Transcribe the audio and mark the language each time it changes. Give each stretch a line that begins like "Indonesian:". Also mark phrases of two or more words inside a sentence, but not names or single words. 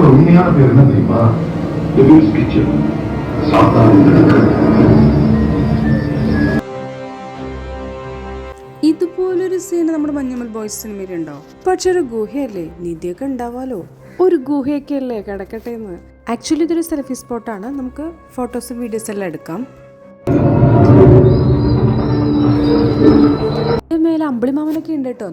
Tamil: உண்மையான பேர் என்ன தெரியுமா? டெவில்ஸ் கிச்சன். சாத்தானின் அடுக்களை.
Malayalam: ഇതുപോലൊരു സീൻ നമ്മുടെ മഞ്ഞുമൽ ബോയ്സ് സിനിമയിലുണ്ടോ? പക്ഷെ ഒരു ഗുഹയല്ലേ, നിധിയൊക്കെ ഉണ്ടാവാലോ. ഒരു ഗുഹയൊക്കെ അല്ലേ കിടക്കട്ടെ എന്ന്. ആക്ച്വലി ഇതൊരു
English: selfie spot.
Malayalam: നമുക്ക് ഫോട്ടോസും വീഡിയോസ് എല്ലാം എടുക്കാം. മേലെ അമ്പിളിമാമനൊക്കെ ഉണ്ട് കേട്ടോ.